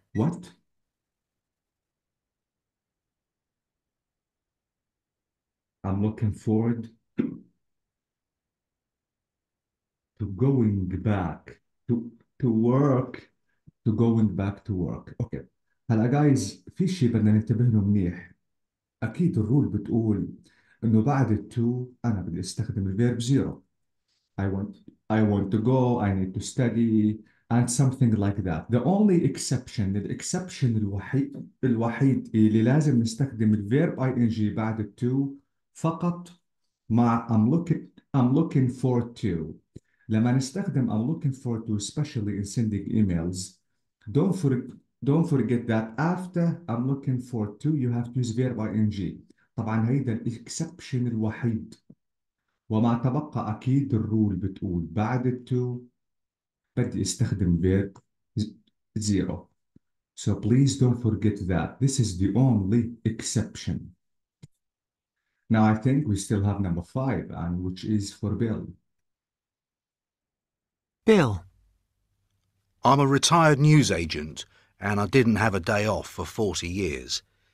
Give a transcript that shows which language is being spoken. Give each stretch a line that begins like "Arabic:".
English: What? I'm looking forward to going back to work, to going back to work. Okay.
Arabic: هلا جايز في شيء بدنا ننتبه له منيح. اكيد الرول بتقول انه بعد التو انا بدي استخدم الفيرب زيرو.
English: I want I want to go, I need to study and something like that. The only exception,
Arabic: الexception الوحيد اللي لازم نستخدم الفيرب ing بعد التو فقط مع
English: I'm looking forward to.
Arabic: لما نستخدم
English: I'm looking forward to, especially in sending emails, don't forget that after I'm looking forward to you have to use verb ing.
Arabic: طبعا هيدا الاكسبشن الوحيد. وما تبقى أكيد الرول بتقول بعد التو بدي استخدم verb zero.
English: So please don't forget that. This is the only exception. Now I think we still have number 5, and which is for Bill. Bill. I'm a retired newsagent and I didn't have a day off for 40 years.